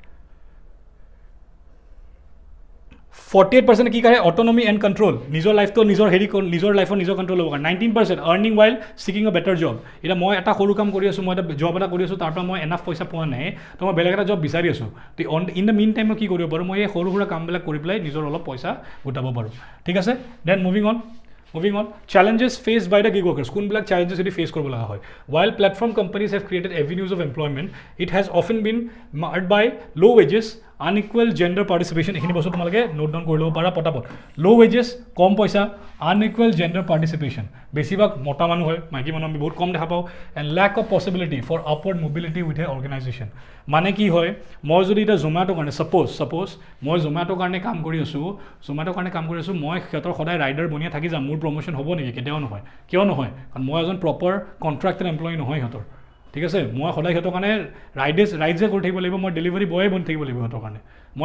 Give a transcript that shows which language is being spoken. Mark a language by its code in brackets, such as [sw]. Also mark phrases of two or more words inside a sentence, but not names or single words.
[as] 48% কি কৰে [en] autonomy and control [as] নিজৰ লাইফটো নিজৰ নিজৰ লাইফৰ নিজৰ কণ্ট্ৰল ল'ব কাৰণে 19% [en] earning while seeking a better job [as] এতিয়া মই এটা সৰু কাম কৰি আছোঁ মই এটা জব এটা কৰি আছোঁ তাৰ পৰা মই এনাফ পইচা পোৱা নাই তো মই বেলেগ এটা জব বিচাৰি আছোঁ তো [en] in the mean time [as] মই কি কৰিব পাৰোঁ মই এই সৰু সুৰা কামবিলাক কৰি পেলাই নিজৰ অলপ পইচা গোটাব পাৰোঁ ঠিক আছে [en] then moving on challenges faced by the gig workers [as] কোনবিলাক challenges এটি ফেচ কৰিব লগা হয় [en] while platform companies have created avenues of employment it has often been marred by low wages unequal gender participation [as] এইখিনি বস্তু তোমালোকে [en] note down [as] কৰি ল'ব পাৰা পটাপট [en] low wages [as] কম পইচা [en] unequal gender participation [as] বেছিভাগ মতা মানুহ হয় মাইকী মানুহ আমি বহুত কম দেখা পাওঁ [en] and lack of possibility for upward mobility with a organization [as] মানে কি হয় মই যদি এটা জোমাটো কাৰণে suppose মই জোমাটোৰ কাৰণে কাম কৰি আছোঁ মই সিহঁতৰ সদায় ৰাইডাৰ বনিয়া থাকি যাম মোৰ প্ৰমোশ্যন হ'ব নেকি কেতিয়াও নহয় কিয় নহয় কাৰণ মই এজন [en] proper contracted employee [as] নহয় সিহঁতৰ ঠিক আছে মই সদায় সিহঁতৰ কাৰণে ৰাইডে কৰি থাকিব লাগিব মই [en] delivery boy [as] বনি থাকিব লাগিব সিহঁতৰ কাৰণে মই